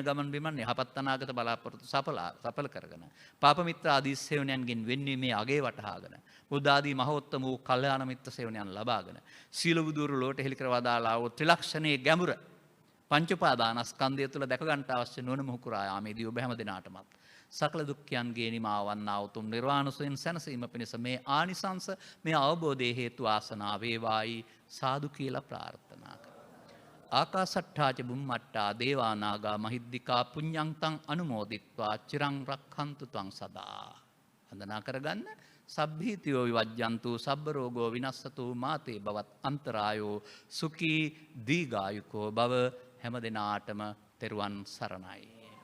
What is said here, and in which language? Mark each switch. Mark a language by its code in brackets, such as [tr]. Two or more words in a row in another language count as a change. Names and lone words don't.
[si] ගමන් බිමන් යහපත් අනාගත බලාපොරොත්තු සඵල කරගෙන පාප මිත්‍ර ආදී සේවනයන්ගෙන් වෙන්වීමේ අගේ වටහාගෙන බුද්ධ ආදී මහෝත්තම වූ කල්යාණ මිත්‍ර සේවනයන් ලබාගෙන සීල බුදුරු ලෝට හෙළි කර වදාලා වූ ත්‍රිලක්ෂණයේ ගැඹුර පංච උපාදානස්කන්ධය තුළ දැක ගන්නට අවශ්‍ය නොවන මුහුකුරා යාමේදී ඔබ හැම දිනාටමත් සකල දුක්ඛයන්ගේ නිමා වන්නා උතුම් නිර්වාණ සෝයෙන් සැනසීම පිණිස මේ ආනිසංස මේ අවබෝධයේ හේතු ආසනා වේවායි සාදු කියලා ප්‍රාර්ථනා කරා. [pi] ආකාසට්ඨාච බුම්මට්ටා දේවා නාග මහිද්దికා පුඤ්ඤන්තං අනුමෝදිත්වා චිරං රක්ඛන්තු ත්වං සදා. [si] වන්දනා කරගන්න. [pi] සබ්බීතියෝ විවජ්ජන්තු සබ්බ රෝගෝ විනස්සතු මාතේ බවත් අන්තරායෝ සුඛී දීඝායුකෝ භව [si] හැම දිනාටම තෙරුවන් සරණයි.